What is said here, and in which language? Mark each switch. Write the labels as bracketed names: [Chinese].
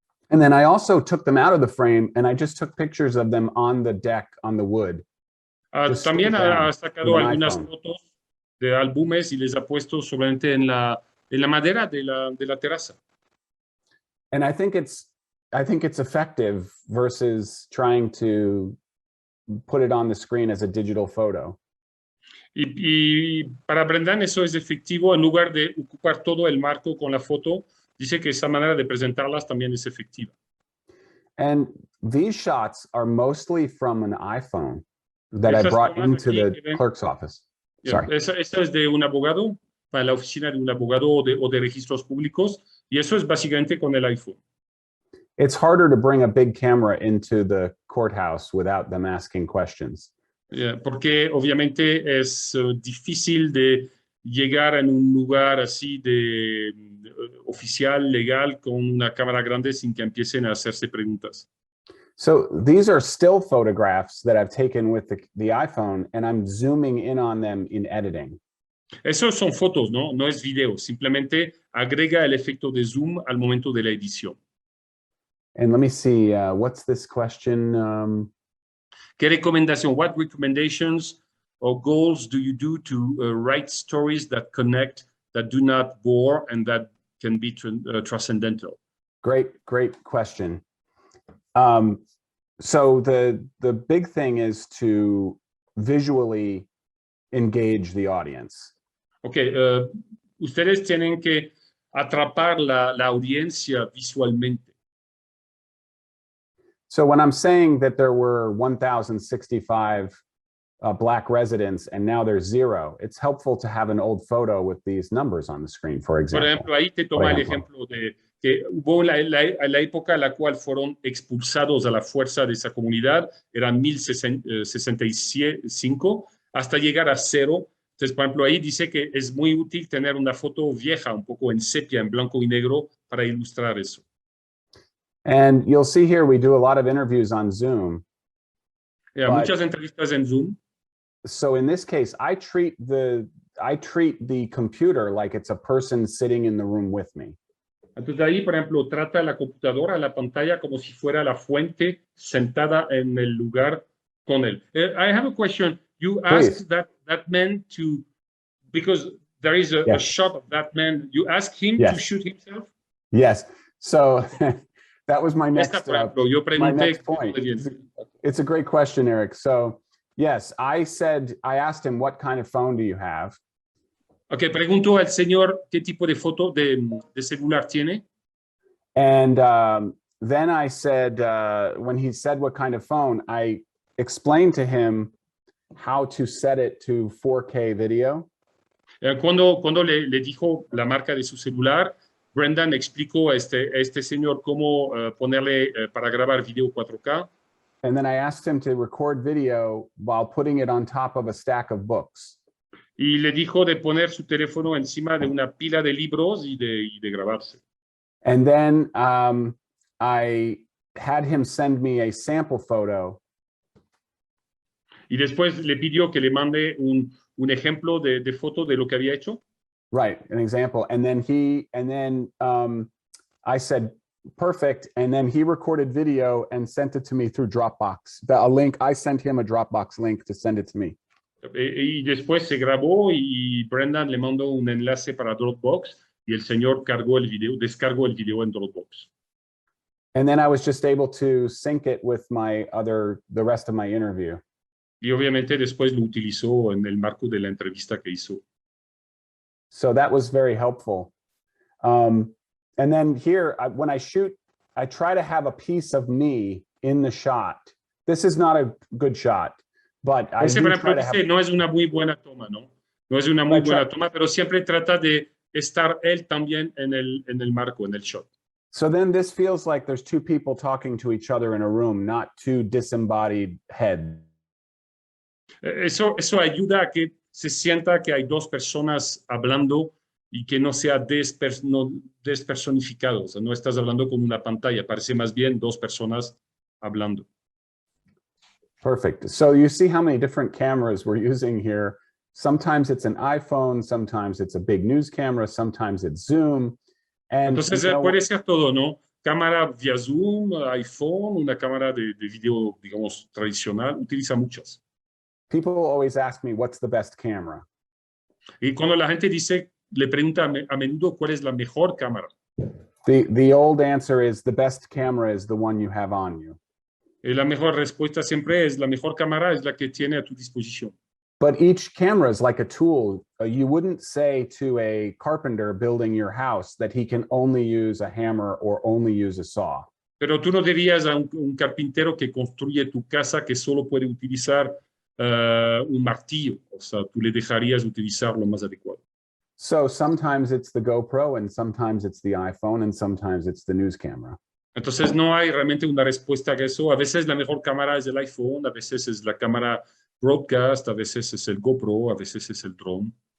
[English] And then I also took them out of the frame, and I just took pictures of them on the deck, on the wood. [Spanish] También ha sacado algunas fotos de álbumes y les ha puesto solamente en la madera de la terraza. [English] And I think it's effective versus trying to put it on the screen as a digital photo. [Spanish] Y para Brendan eso es efectivo. En lugar de ocupar todo el marco con la foto, dice que esa manera de presentarlas también es efectiva. [English] And these shots are mostly from an iPhone that I brought into the clerk's office. [Spanish] Yeah, eso es de un abogado, para la oficina de un abogado o de registros públicos, y eso es básicamente con el iPhone. [English] It's harder to bring a big camera into the courthouse without them asking questions. [Spanish] Yeah, porque obviamente es difícil de llegar en un lugar así de oficial, legal, con una cámara grande sin que empiecen a hacerse preguntas. [English] So these are still photographs that I've taken with the iPhone, and I'm zooming in on them in editing. [Spanish] Esos son fotos, ¿no? No es video. Simplemente agrega el efecto de zoom al momento de la edición. [English] And let me see, what's this question? [Spanish] ¿Qué recomendación? [English] What recommendations or goals do you do to write stories that connect, that do not bore, and that can be transcendental? Great question. So the big thing is to visually engage the audience. [Spanish] Okay, ustedes tienen que atrapar la audiencia visualmente. [English] So when I'm saying that there were 1,065 Black residents and now there's 0, it's helpful to have an old photo with these numbers on the screen, for example. [Spanish] Por ejemplo, ahí te toma el ejemplo de que hubo la época en la cual fueron expulsados a la fuerza de esa comunidad, eran 1,065, hasta llegar a 0. Entonces, por ejemplo, ahí dice que es muy útil tener una foto vieja, un poco en sepia, en blanco y negro, para ilustrar eso. [English] And you'll see here we do a lot of interviews on Zoom. [Spanish] Yeah, muchas entrevistas en Zoom. [English] So in this case, I treat the computer like it's a person sitting in the room with me. [Spanish] Entonces ahí, por ejemplo, trata la computadora, la pantalla, como si fuera la fuente sentada en el lugar con él. [English] I have a question. You asked that man to, because there is a shot of that man, you asked him to shoot himself? Yes. So that was my next, [Spanish] yo pregunté, [English] my next point. It's a great question, Eric. So Yes, I asked him, what kind of phone do you have? [Spanish] Ok, pregunto al señor qué tipo de foto de celular tiene. [English] And then I said, when he said what kind of phone, I explained to him how to set it to 4K video. [Spanish] Cuando le dijo la marca de su celular, Brendan explicó a este señor cómo ponerle para grabar video 4K. [English] And then I asked him to record video while putting it on top of a stack of books. [Spanish] Y le dijo de poner su teléfono encima de una pila de libros y de grabarse. [English] And then I had him send me a sample photo. [Spanish] Y después le pidió que le mande un ejemplo de foto de lo que había hecho. [English] Right, an example. And then I said, perfect. And then he recorded video and sent it to me through Dropbox. A link, I sent him a Dropbox link to send it to me. [Spanish] Y después se grabó y Brendan le mandó un enlace para Dropbox y el señor descargó el video en Dropbox. [English] And then I was just able to sync it with the rest of my interview. [Spanish] Y obviamente después lo utilizó en el marco de la entrevista que hizo. [English] So that was very helpful. And then here, when I shoot, I try to have a piece of me in the shot. This is not a good shot, but I do try to have... [Spanish] No es una muy buena toma, ¿no? No es una muy buena toma, pero siempre trata de estar él también en el marco, en el shot. [English] So then this feels like there's two people talking to each other in a room, not two disembodied heads. [Spanish] Eso ayuda a que se sienta que hay dos personas hablando y que no sea despersonificado. O sea, no estás hablando con una pantalla, parece más bien dos personas hablando. [English] Perfect. So you see how many different cameras we're using here. Sometimes it's an iPhone, sometimes it's a big news camera, sometimes it's Zoom. And, [Spanish] entonces puede ser todo, ¿no? Cámara vía Zoom, iPhone, una cámara de video, digamos, tradicional, utiliza muchas. [English] People always ask me, what's the best camera? [Spanish] Y cuando la gente le pregunta a menudo cuál es la mejor cámara. [English] The old answer is the best camera is the one you have on you. [Spanish] Y la mejor respuesta siempre es la mejor cámara es la que tiene a tu disposición. [English] But each camera is like a tool. You wouldn't say to a carpenter building your house that he can only use a hammer or only use a saw. [Spanish] Pero tú no dirías a un carpintero que construye tu casa que solo puede utilizar un martillo. O sea, tú le dejarías utilizar lo más adecuado. [English] So sometimes it's the GoPro and sometimes it's the iPhone and sometimes it's the news camera. [Spanish] Entonces no hay realmente una respuesta a eso. A veces la mejor cámara es el iPhone, a veces es la cámara broadcast, a veces es el GoPro, a veces es el drone.